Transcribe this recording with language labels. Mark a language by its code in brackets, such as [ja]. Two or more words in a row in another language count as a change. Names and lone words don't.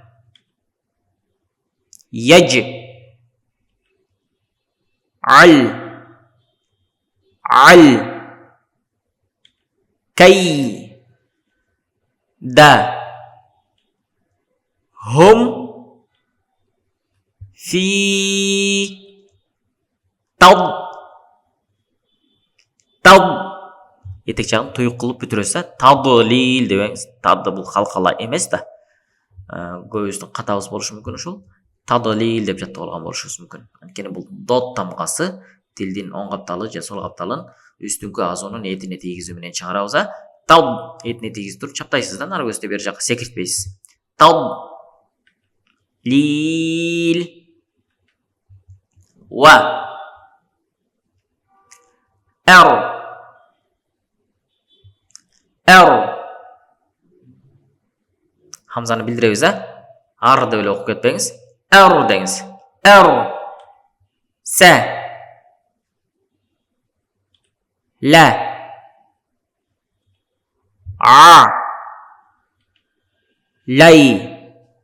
[ky] Яж. Ал. Кай. Да. Hum. Fi. Тау. Этек жагын туюк кылып бүтүрөсүз, Тадлил дебеңиз. Тады бул калкала эмес да. Көбүбүздүн катабыз болушу мүмкүн ошол. Тадлил деп жаттап алган болушубуз мүмкүн. Анткени бул дот тамгасы тилдин оң капталы же сол капталын үстүңкү азуунун этине тийгизүү менен чыгарабыз, Тал этине тийгизип туруп чаптайсыз да, нары көздө бери жакка секиртпейсиз. Тал. Лил. Ва. Хамзаны билдиребиз, Ар деп эле окуп кетпеңиз. Деңиз. Са. Ла. Лай.